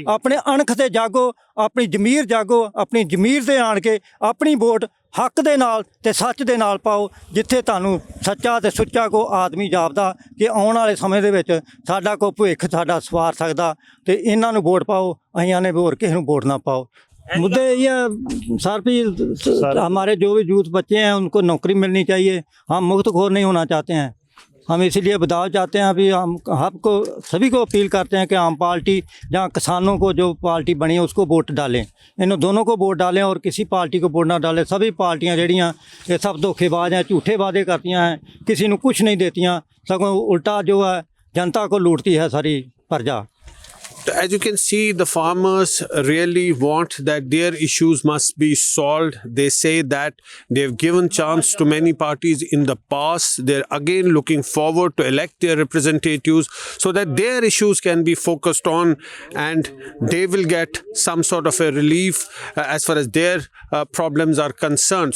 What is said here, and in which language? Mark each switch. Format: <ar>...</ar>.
<pa>ਆਪਣੇ ਅਣਖ ਤੇ ਜਾਗੋ, ਆਪਣੀ ਜ਼ਮੀਰ ਜਾਗੋ, ਆਪਣੀ ਜ਼ਮੀਰ ਤੇ ਆਣ ਕੇ ਆਪਣੀ ਵੋਟ ਹੱਕ ਦੇ ਨਾਲ ਤੇ ਸੱਚ ਦੇ ਨਾਲ ਪਾਓ। ਜਿੱਥੇ ਤੁਹਾਨੂੰ ਸੱਚਾ ਤੇ ਸੁੱਚਾ ਕੋ ਆਦਮੀ ਜਾਪਦਾ ਕਿ ਆਉਣ ਵਾਲੇ ਸਮੇਂ ਦੇ ਵਿੱਚ ਸਾਡਾ ਕੋਈ ਭਵਿੱਖ ਸਾਡਾ ਸਵਾਰ ਸਕਦਾ, ਤੇ ਇਹਨਾਂ ਨੂੰ ਵੋਟ ਪਾਓ। ਅਸੀਂ ਆਨੇ ਹੋਰ ਕਿਸੇ ਨੂੰ ਵੋਟ ਨਾ ਪਾਓ।</pa> <hi>मुद्दे ये सर भी हमारे जो भी यूथ बच्चे हैं उनको नौकरी मिलनी चाहिए। हम मुफ्तखोर नहीं होना चाहते हैं। हम इसीलिए बदलाव चाहते हैं। अभी हम आपको सभी को अपील करते हैं कि आम पार्टी जहाँ किसानों को जो पार्टी बनी है उसको वोट डालें, इन दोनों को वोट डालें और किसी पार्टी को वोट ना डालें। सभी पार्टियाँ जड़ियाँ ये सब धोखेबाज हैं, झूठे वादे करती हैं, किसी को कुछ नहीं देती, सगों उल्टा जो है जनता को लूटती है सारी प्रजा।</hi> <en>As you can see, the farmers really want that their issues must be solved. They say that they've given chance to many parties in the past. They're again looking forward to elect their representatives so that their issues can be focused on and they will get some sort of a relief as far as their problems are concerned.</en>